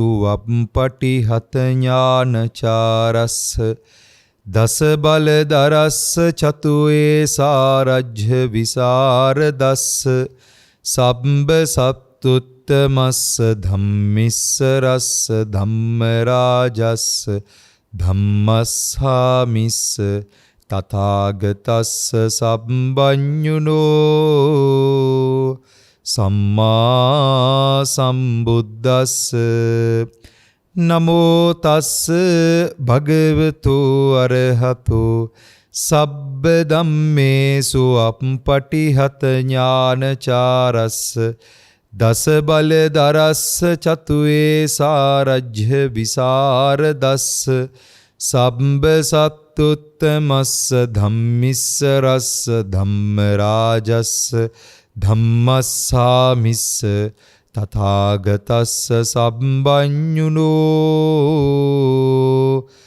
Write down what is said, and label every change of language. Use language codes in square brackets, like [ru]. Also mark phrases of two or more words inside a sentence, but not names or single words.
[pi] වප්පටිහත ඥානචාරස්ස දස බල දරස්ස චතුයේ සාරජ්‍ය විසරදස්ස සම්බ සත්තුත්තමස්ස ධම්මිස්ස රස්ස ධම්ම රාජස්ස ධම්මස්සාමිස්ස තථාගතස්ස සම්බඤ්ඤුනෝ සම්මා සම්බුද්දස්ස නමෝ තස්ස භගවතු අරහතු සබ්බ ධම්මේසු අප්පටිහත ඥානචාරස්ස දස බල දරස්ස චතුයේ සාරජ්‍ය විසරදස්ස සම්බ සත්තුත්තමස්ස ධම්මිස්ස රස්ස ධම්ම රාජස්ස ධම්මස්සාමිස්ස තථාගතස්ස සම්බඤ්ඤුනෝ